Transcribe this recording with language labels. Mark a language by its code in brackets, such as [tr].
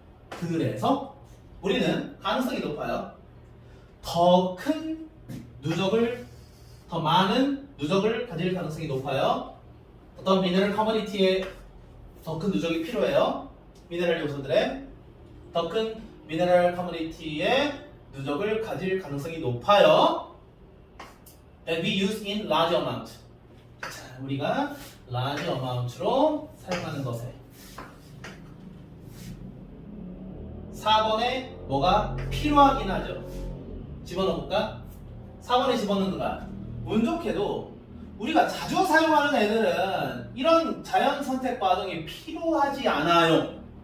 [ko] 그래서 우리는 가능성이 높아요. 더 큰 누적을, 더 많은 누적을 가질 가능성이 높아요. 어떤 미네랄 커머니티에 더 큰 누적이 필요해요. 미네랄 요소들의 더 큰 미네랄 커머니티의 누적을 가질 가능성이 높아요. [en] That we use in large amount. [ko] 자, 우리가 [en] large amount [ko] 로 사용하는 것에 4번에 뭐가 필요하긴 하죠. 집어넣을까? 4번에 집어넣는 거야. 운 좋게도 우리가 자주 사용하는 애들은 이런 자연 선택 과정이 필요하지 않아요.